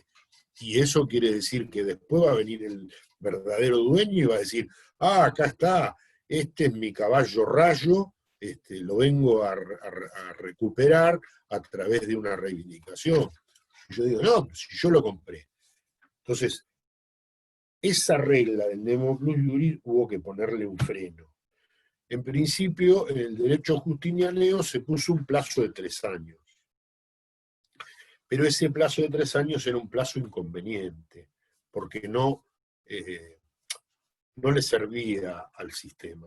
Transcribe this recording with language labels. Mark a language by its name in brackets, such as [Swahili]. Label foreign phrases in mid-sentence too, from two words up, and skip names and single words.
[Spanish] Y eso quiere decir que después va a venir el verdadero dueño y va a decir, acá está, este es mi caballo Rayo, lo vengo a recuperar a través de una reivindicación. Y yo digo, no, si yo lo compré. Entonces, esa regla del [Latin] nemo plus iuris [Spanish] hubo que ponerle un freno. En principio, en el derecho justinianeo se puso un plazo de 3 años. Pero ese plazo de 3 años era un plazo inconveniente, porque no le servía al sistema.